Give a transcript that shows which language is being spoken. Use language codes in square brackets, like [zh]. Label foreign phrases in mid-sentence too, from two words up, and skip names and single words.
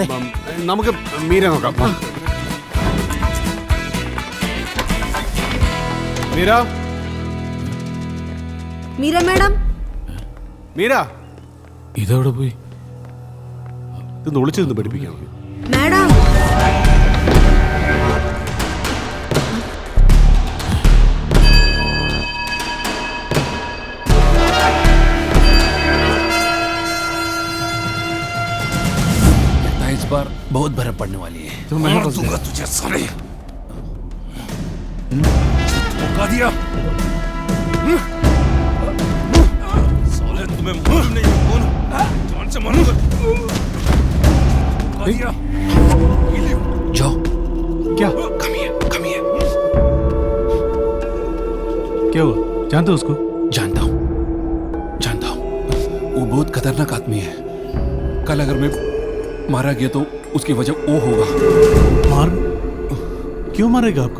[ml] നമുക്ക് മീര നോക്കാം. മീര, മീര മാഡം. മീര ഇതെവിടെ പോയി? ഇതൊന്ന് ഒളിച്ചിരുന്ന് പഠിപ്പിക്കാം. മാഡം, [hi] इस बार बहुत बर्फ पड़ने वाली है। तो मैं दूंगा तुझे साले। धोखा दिया साले, तुम्हें मालूम नहीं कौन जान से मारूंगा। धोखा दिया। जाओ। क्या? [en] Come here, come here। [hi] क्या हुआ? जानते हो उसको? जानता हूँ। वो बहुत खतरनाक आदमी है। कल अगर मैं मारा गया तो उसकी वजह वो होगा। मार? क्यों मारेगा आपको?